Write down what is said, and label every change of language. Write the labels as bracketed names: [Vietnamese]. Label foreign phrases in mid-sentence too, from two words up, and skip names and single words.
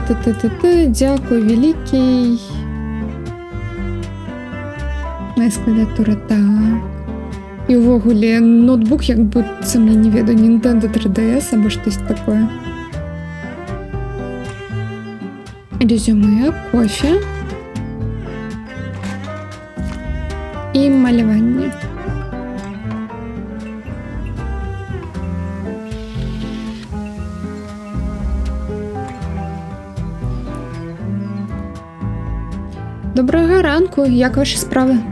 [Belarusian] Дзякуй вялікі. [Ukrainian] Моя клавіатура [Belarusian] так. І ўвогуле ноутбук як быццам, я не ведаю, Nintendo 3DS або штось такое. Резюме, кофе і маляванне. [Ukrainian] Доброго ранку, як ваші справи?